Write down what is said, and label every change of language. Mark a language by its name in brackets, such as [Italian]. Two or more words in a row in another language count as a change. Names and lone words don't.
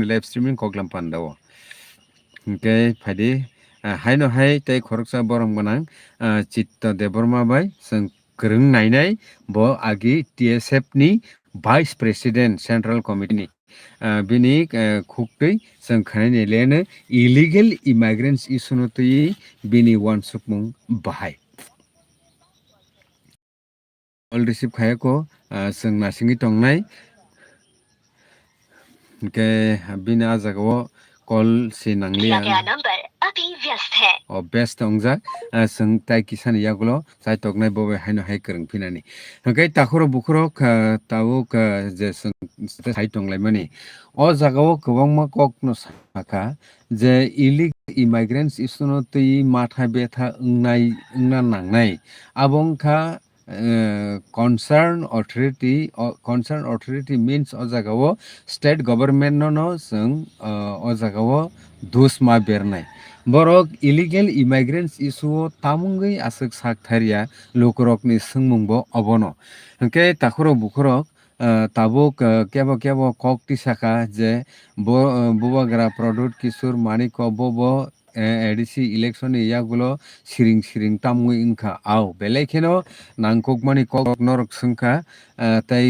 [English] live streaming [Kok Borok] koglam pandao hingkai phadi haino hai tei khoroksa borom ganang chitto deborma bai जों kereng nainai bo agi TSF ni [English] vice president central committee [Kok Borok] ni bini khuktai जों khanai lene [English] illegal immigrants [Kok Borok] isuno tei bini wansukmung bahai [English] all receive [Kok Borok] khayako जों nasingi tongnai ke bini ajagao call si nanglia best ongjak जों tai kisani yagulo chaitoknai bobe haino hai kereng pinani hingkai takhoro bukhoro tabuk je chaitonglaimani o jagao kwbangma kokno saka je [English] illegal immigrants [Kok Borok] isuno tei matha betha wngna nangnai abongkha [English] concerned authority means [Kok Borok] o jagao [English] state government [Kok Borok] no जों o jagao dusma bernai borok [English] illegal immigrants issue [Kok Borok] tamungui asuk saktharia lokorokni sungmungbo obono hingkai takhoro bukhorok tabuk kebo kok tisaka je bobagra product kisur maniko bobo [English] ADC election [Kok Borok] ni yagulo siring siring tamui ingkha au belekheno nangkokmani kok norok sungkha tai